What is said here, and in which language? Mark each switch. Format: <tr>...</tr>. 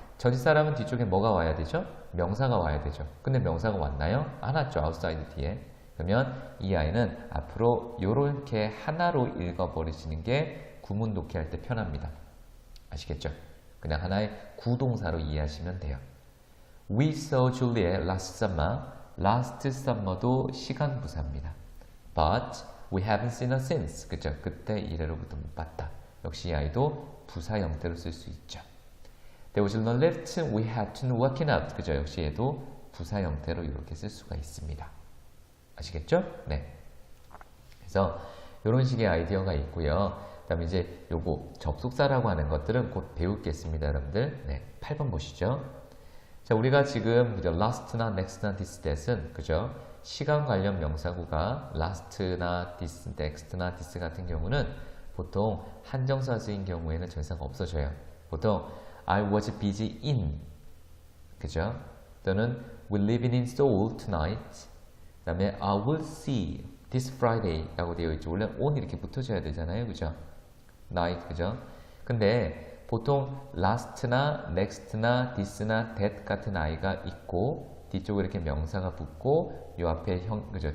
<ko>전치사라면 뒤쪽에 뭐가 와야 되죠? 명사가 와야 되죠. 근데 명사가 왔나요? 안 왔죠. outside 뒤에. 그러면 이 아이는 앞으로 이렇게 하나로 읽어버리시는 게 구문 독해할 때 편합니다. 아시겠죠? 그냥 하나의 구동사로 이해하시면 돼요.</ko> <en>We saw Julie last summer.</en> <ko>last summer도 시간 부사입니다.</ko> <en>But we haven't seen her since.</en> <ko>그죠? 그때 이래로부터 못 봤다. 역시 이 아이도 부사 형태로 쓸 수 있죠.</ko> <en>There was no lift. We had to walk it up.</en> <ko>그죠? 역시 얘도 부사 형태로 이렇게 쓸 수가 있습니다. 아시겠죠? 네. 그래서 이런 식의 아이디어가 있고요. 그 다음에 이제 요거 접속사라고 하는 것들은 곧 배우겠습니다, 여러분들. 네. 8번 보시죠. 자, 우리가 지금 그죠? last나 next나 this, that은 그죠? 시간 관련 명사구가 last나 this, next나 this 같은 경우는 보통 한정사 쓰인 경우에는 전사가 없어져요.</ko> <en>보통 I was busy in</en> <ko>그죠? 또는</ko> <en>we're living in Seoul tonight.</en> <ko>그 다음에</ko> <en>I will see this Friday</en> <ko>라고 되어 있죠. 원래 on 이렇게 붙어줘야 되잖아요. 그죠? night 그죠? 근데 보통 last나 next나 this나 that 같은 아이가 있고 뒤쪽에 이렇게 명사가 붙고 요 앞에 그죠?</ko>